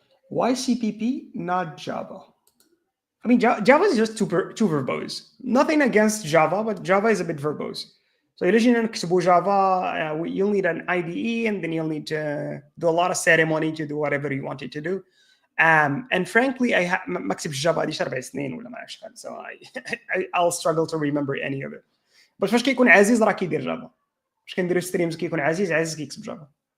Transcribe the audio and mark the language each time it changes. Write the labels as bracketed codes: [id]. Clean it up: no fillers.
[en] Why CPP, not Java? I mean, Java is just too verbose. Nothing against Java, but Java is a bit verbose. So Java, you'll need an IDE, and then you'll need to do a lot of ceremony to do whatever you want it to do. [ar] And frankly, ما كتبتش Java هذه 4 سنين ولا ما عرفتش شحال. [en] So I'll struggle to remember any of it. [ar] But فاش كيكون عزيز راه كيدير جافا. فاش كنديروا ستريمز كيكون عزيز كيكتب جافا.